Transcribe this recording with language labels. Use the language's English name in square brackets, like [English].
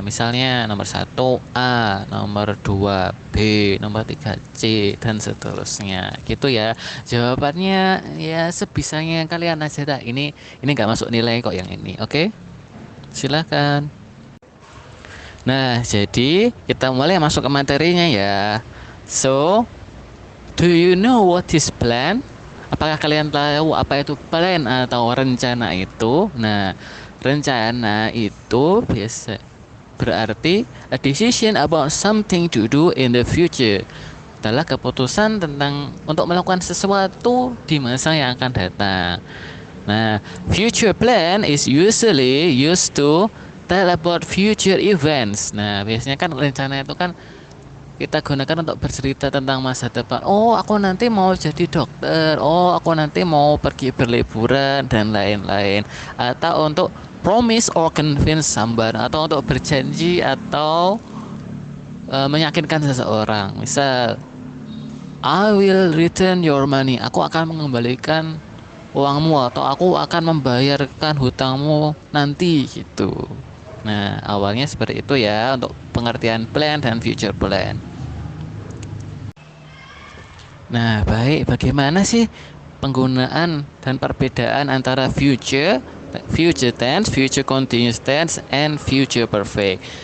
[Indonesian] Misalnya nomor 1 A, nomor 2 B, nomor 3 C, dan seterusnya. Gitu ya. Jawabannya ya sebisanya kalian aja dah. Ini nggak masuk nilai kok yang ini. Oke? Silakan. Nah, jadi kita mulai masuk ke materinya ya. [English] So, do you know what is plan? [Indonesian] Apakah kalian tahu apa itu plan atau rencana itu? Nah, rencana itu biasa berarti [English] a decision about something to do in the future. [Indonesian] Adalah keputusan tentang untuk melakukan sesuatu di masa yang akan datang. [English] Nah, future plan is usually used to tell about future events. [Indonesian] Nah, biasanya kan rencana itu kan kita gunakan untuk bercerita tentang masa depan. Oh, aku nanti mau jadi dokter. Oh, aku nanti mau pergi berliburan dan lain-lain. Atau untuk [English] promise or convince someone, [Indonesian] atau untuk berjanji atau meyakinkan seseorang. Misal, [English] I will return your money. [Indonesian] Aku akan mengembalikan uangmu, atau aku akan membayarkan hutangmu nanti gitu. Nah, awalnya seperti itu ya untuk pengertian plan dan future plan. Nah, baik, bagaimana sih penggunaan dan perbedaan antara future, future tense, future continuous tense, and future perfect?